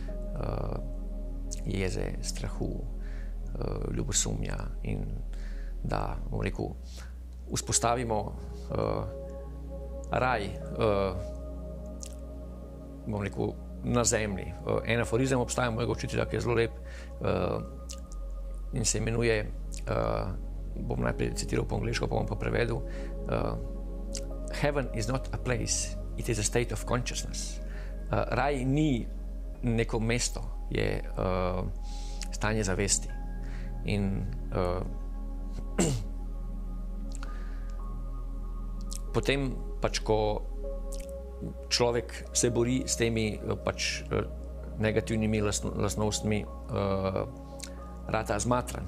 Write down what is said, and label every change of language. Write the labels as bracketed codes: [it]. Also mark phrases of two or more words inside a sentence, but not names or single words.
[sl] jeze, strahu, ljubosumja in da, bom rekel, vzpostavimo raj, bom rekel, na zemlji. En aforizem obstaja mojega učitelja, ki je zelo lep in se imenuje, bom najprej citiral po angleško, pa bom pa prevedel, [en] Heaven is not a place, it is a state of consciousness. [sl] Raj ni neko mesto, je stanje zavesti. In potem pač, ko človek se bori s temi pač negativnimi lastnostmi, rata zmatran.